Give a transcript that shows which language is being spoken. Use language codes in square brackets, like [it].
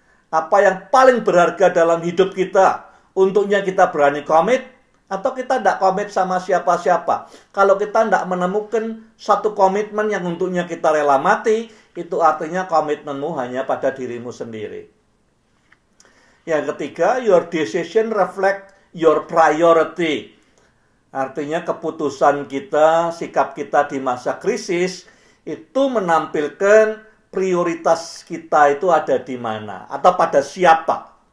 [id] Apa yang paling berharga dalam hidup kita, untuknya kita berani komit, atau kita tidak komit sama siapa-siapa. Kalau kita tidak menemukan satu komitmen yang untuknya kita rela mati, itu artinya komitmenmu hanya pada dirimu sendiri. Yang ketiga, [en] your decision reflect your priority. [id] Artinya keputusan kita, sikap kita di masa krisis, itu menampilkan prioritas kita itu ada di mana atau pada siapa.